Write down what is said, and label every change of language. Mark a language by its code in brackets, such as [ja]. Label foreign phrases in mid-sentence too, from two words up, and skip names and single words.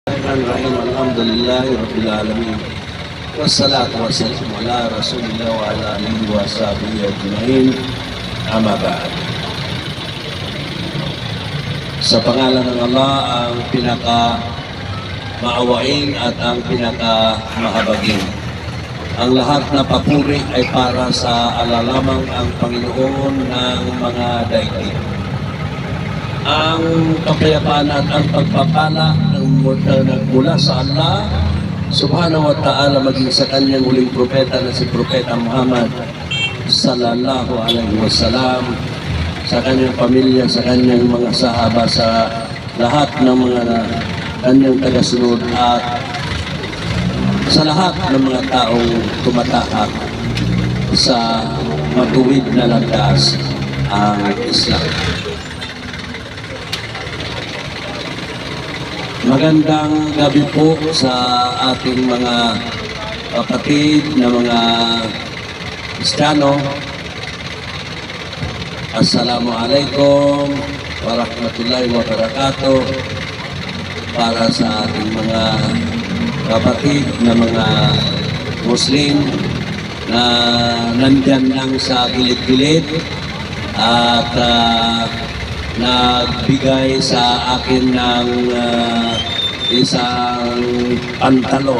[ar] الرحمن الرحيم. الحمد لله رب العالمين والصلاة والسلام على رسول الله وعلى آله وصحبه أجمعين. أما بعد. [tl] Sa pangalan ng Allah, ang pinaka-maawain at ang pinaka-mahabagin. Ang lahat na papuri ay para sa alalamang ang Panginoon ng mga daigdig. Ang kapayapaan at ang pagpapala ng nagmula sa Allah [ar] سبحانه وتعالى [tl] maging sa kanyang huling propeta na si Propeta Muhammad [ar] صلى الله عليه وسلم, [tl] sa kanyang pamilya, sa kanyang mga sahaba, sa lahat ng mga kanyang tagasunod at sa lahat ng mga taong tumatahak sa matuwid na landas ang Islam. Magandang gabi po sa ating mga kapatid na mga Kristiyano. [ar] السلام عليكم ورحمة الله وبركاته. [tl] Para sa ating mga kapatid na mga Muslim na nandyan lang sa gilid-gilid at nagbigay sa akin ng isang pantalon.